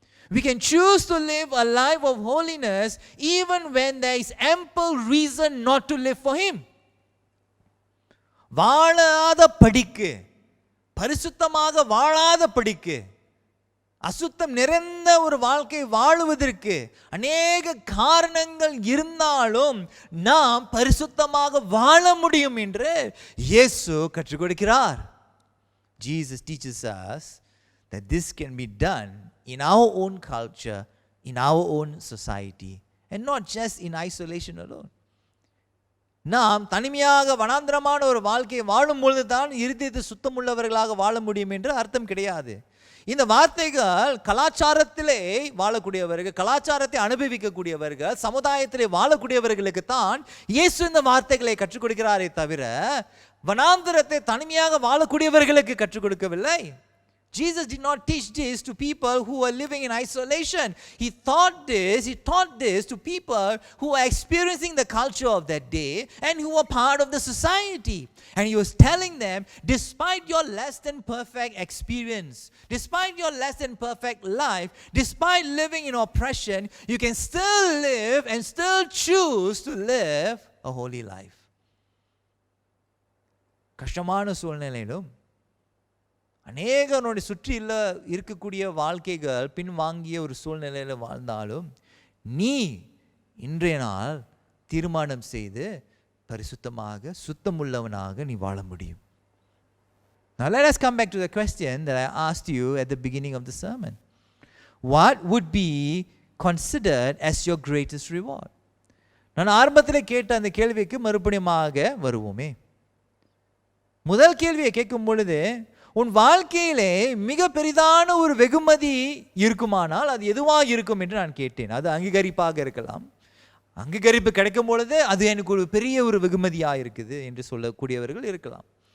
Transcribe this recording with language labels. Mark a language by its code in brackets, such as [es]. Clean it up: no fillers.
[en] We can choose to live a life of holiness even when there is ample reason not to live for Him. [ta] வாழாத படிக்கு, பரிசுத்தமாக வாழாத படிக்கு, அசுத்தம் நிறைந்த ஒரு வாழ்க்கை வாழுவதற்கு அநேக காரணங்கள் இருந்தாலும் நாம் பரிசுத்தமாக வாழ முடியும் என்று இயேசு கற்றுக் கொடுக்கிறார். [en] Jesus teaches us that this can be done in our own culture, in our own society, and not just in isolation alone. [ta] நாம் தனிமையாக வனாந்திரமான ஒரு வாழ்க்கையை வாழும் பொழுது தான் இருதயத்தை சுத்தமுள்ளவர்களாக வாழ முடியும் என்று அர்த்தம் கிடையாது. இந்த வார்த்தைகள் கலாச்சாரத்திலே வாழக்கூடியவர்கள், கலாச்சாரத்தை அனுபவிக்கக்கூடியவர்கள், சமுதாயத்திலே வாழக்கூடியவர்களுக்கு தான் இயேசு இந்த வார்த்தைகளை கற்றுக் கொடுக்கிறாரே தவிர வனாந்திரத்தை தனிமையாக வாழக்கூடியவர்களுக்கு கற்றுக் கொடுக்கவில்லை. [en] Jesus did not teach this to people who were living in isolation. He taught this to people who were experiencing the culture of that day and who were part of the society. And he was telling them, despite your less than perfect experience, despite your less than perfect life, despite living in oppression, you can still live and still choose to live a holy life. [ta] கஷ்டமான சூழ்நிலையிலும் அநேகனுடைய சுற்றில இருக்கக்கூடிய வாழ்க்கைகள் பின்வாங்கிய ஒரு சூழ்நிலையில் வாழ்ந்தாலும் நீ இன்றைய நாள் தீர்மானம் செய்து பரிசுத்தமாக சுத்தமுள்ளவனாக நீ வாழ முடியும். [en] Now let us come back to the question that I asked you at the beginning of the sermon. What would be considered as your greatest reward? [ta] நான் ஆரம்பத்தில் கேட்ட அந்த கேள்விக்கு மறுபடியுமாக வருவோமே. முதல் கேள்வியை கேட்கும் பொழுது உன் வாழ்க்கையிலே மிக பெரிதான ஒரு வெகுமதி இருக்குமானால் அது எதுவாக இருக்கும் என்று நான் கேட்டேன். அது அங்கீகரிப்பாக இருக்கலாம். அங்கீகரிப்பு கிடைக்கும் பொழுது அது எனக்கு ஒரு பெரிய ஒரு வெகுமதியாக இருக்குது என்று சொல்லக்கூடியவர்கள் இருக்கலாம்.